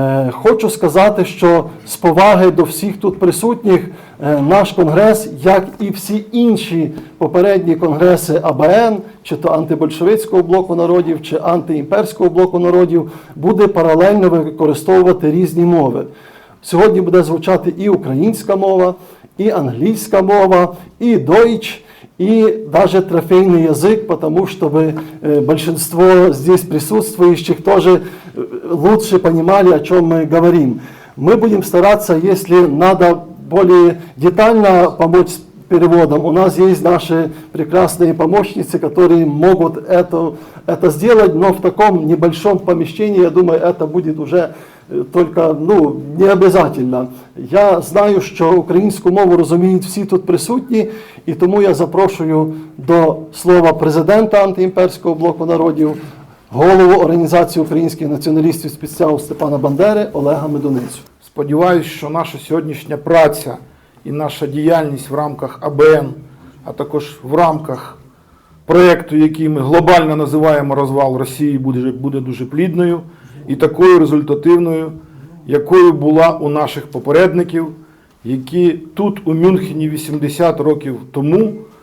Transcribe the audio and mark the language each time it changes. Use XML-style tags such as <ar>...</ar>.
<uk>Хочу сказати, що з поваги до всіх тут присутніх наш конгрес, як і всі інші попередні конгреси АБН, чи то антибольшевицького блоку народів, чи антиімперського блоку народів, буде паралельно використовувати різні мови. Сьогодні буде звучати і українська мова, і англійська мова, і дойч,</uk> <ru>и даже трофейный язык, потому чтобы большинство здесь присутствующих тоже лучше понимали, о чем мы говорим. Мы будем стараться, если надо более детально помочь с переводом, у нас есть наши прекрасные помощницы, которые могут это сделать, но в таком небольшом помещении, я думаю, это будет уже только не</ru> <uk>обов'язково. Я знаю, що українську мову розуміють всі тут присутні, і тому я запрошую до слова президента антиімперського блоку народів, голову Організації українських націоналістів спецсягу Степана Бандери Олега Медуницю. Сподіваюсь, що наша сьогоднішня праця і наша діяльність в рамках АБН, а також в рамках проєкту, який ми глобально називаємо «Розвал Росії», буде дуже плідною і такою результативною, якою була у наших попередників, які тут у Мюнхені 80 років тому,</uk>